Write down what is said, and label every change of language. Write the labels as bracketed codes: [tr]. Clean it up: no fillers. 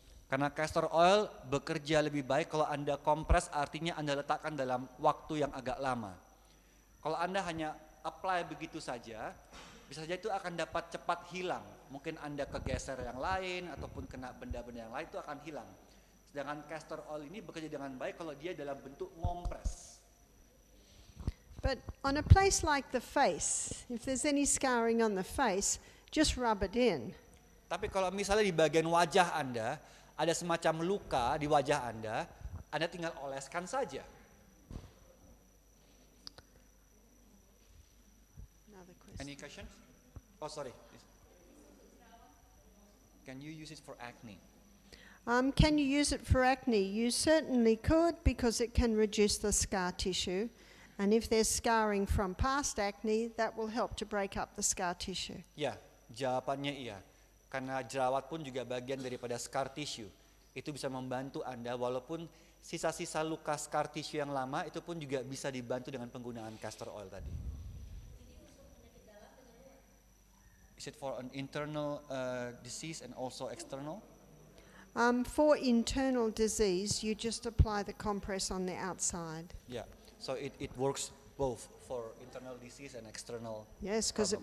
[id] Karena castor oil bekerja lebih baik kalau Anda kompres, artinya Anda letakkan dalam waktu yang agak lama. Kalau Anda hanya apply begitu saja, bisa saja itu akan dapat cepat hilang. Mungkin Anda kegeser yang lain ataupun kena benda-benda yang lain, itu akan hilang. Sedangkan castor oil ini bekerja dengan baik kalau dia dalam bentuk ngompres. [en] But on a place like the face, if there's any scarring on the face, just rub it in. [id] Tapi kalau misalnya di bagian wajah Anda, ada semacam luka di wajah Anda tinggal oleskan saja. [en] Another question. Any questions? Oh sorry. Can you use it for acne? Can you use it for acne? You certainly could, because it can reduce the scar tissue. And if there's scarring from past acne, that will help to break up the scar tissue. [id] Ya, jawabannya iya. Karena jerawat pun juga bagian daripada scar tissue. Itu bisa membantu Anda walaupun sisa-sisa luka scar tissue yang lama itu pun juga bisa dibantu dengan penggunaan castor oil tadi. [en] Is it for an internal disease and also external? For internal disease, you just apply the compress on the outside. Yeah, so it works both for internal disease and external. Yes, because it